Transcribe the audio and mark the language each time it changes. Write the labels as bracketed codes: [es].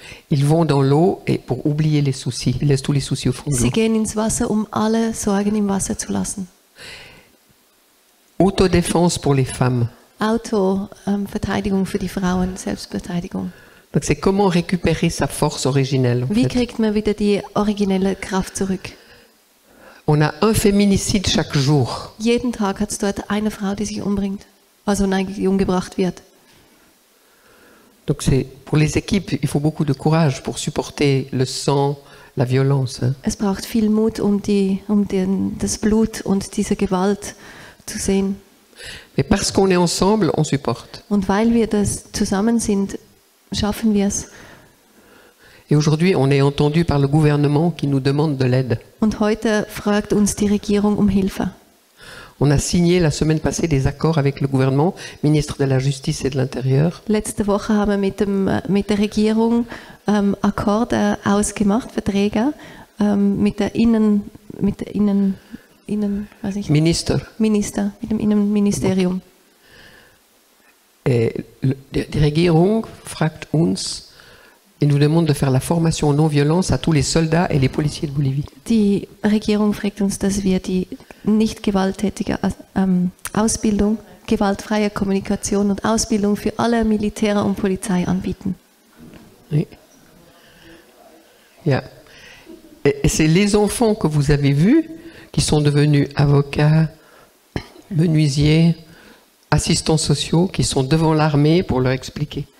[fr] Ils vont dans l'eau et pour oublier les soucis, ils laissent tous les soucis au fond de l'eau. [de] Sie gehen ins Wasser, um alle Sorgen im Wasser zu lassen. [fr] Autodéfense pour les femmes. [de] Verteidigung für die Frauen, Selbstverteidigung. [fr] Donc c'est comment récupérer sa force originelle. [de] Wie kriegt man wieder die originelle Kraft zurück? [fr] On a un féminicide chaque jour. [de] Jeden Tag hat es dort eine Frau, die sich umbringt, also die umgebracht wird. [fr] Donc c'est pour les équipes, il faut beaucoup de courage pour supporter le sang, la violence. [de] Es braucht viel Mut, das Blut und diese Gewalt zu sehen. [fr] Mais parce qu'on est ensemble, on supporte. [de] Und weil wir das zusammen sind, schaffen wir es. [fr] Et aujourd'hui, on est entendu par le gouvernement qui nous demande de l'aide. [de] Und heute fragt uns die Regierung um Hilfe. [fr] On a signé la semaine passée des accords avec le gouvernement, ministre de la Justice et de l'Intérieur. [de] Letzte Woche haben wir mit der Regierung Akkorde ausgemacht, Verträge mit dem Innenministerium. [fr] Et [de] die Regierung fragt uns [fr] et nous demande de faire la formation non-violence à tous les soldats et les policiers de Bolivie. [de] Die Regierung fragt uns, dass wir die nicht gewalttätige Ausbildung, gewaltfreie Kommunikation und Ausbildung für alle Militäre und Polizei anbieten. Oui. Yeah. [fr] Et c'est les enfants que vous avez vus qui sont devenus avocats, menuisiers, assistants sociaux, qui sont devant l'armée pour leur expliquer.